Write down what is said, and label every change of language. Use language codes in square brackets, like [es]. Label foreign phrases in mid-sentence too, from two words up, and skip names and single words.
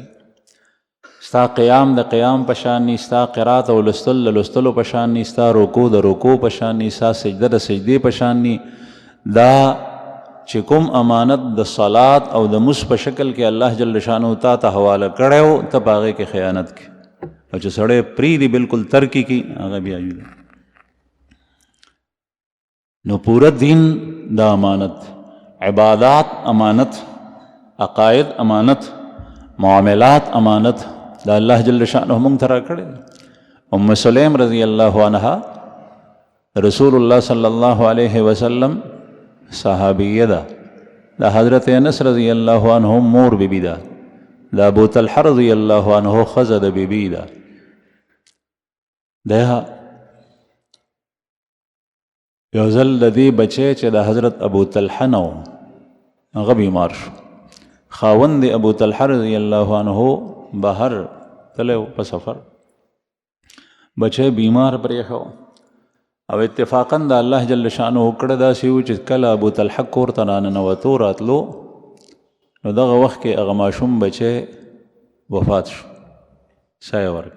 [ps] ستا قیام د قیام په شان نی، ستا قرات او لستل د لستلو په شان نی، ستا رکوع د رکوع په شان نی، ستا سجده د سجدې په شان نی، دا چې کوم امانت د صلات او د مس په شکل کې الله [ar] جل شانه [ps] تا ته حواله کړو ته په هغې کې خیانت کې او چې سړی پرېږدي بالکل ترکی کی هغه بیا جدا. نو پورا دین دا امانت، عبادات امانت، عقائد امانت، معاملات امانت دا الله [ar] جل شانه [ps] موږ ته راکړی. ام سلیم [ar] رضی اللہ عنہا [ps] رسول اللہ [ar] صلی اللہ علیہ وسلم [ps] صحابیہ دا حضرت انس [ar] رضی اللہ عنہ [ps] مور بی بی دا ابو طلحہ [ar] رضی اللہ عنہ [ps] خزد بی بی دا یوزل دی بچے چه دا حضرت ابو طلحہ نو هغه بیمار شو. خاوند ابو طلحہ [ar] رضی اللہ عنہ [ps] بہر تلو په سفر، بچے بیمار پریښو او اتفاقاً دا الله [ar] جل شانه [ps] کړه داسې و چې کله ابو طلحه کور ته راننوتو راتلو نو دغه وخت کې هغه ماشوم بچی وفات شو، سایه ورکړه.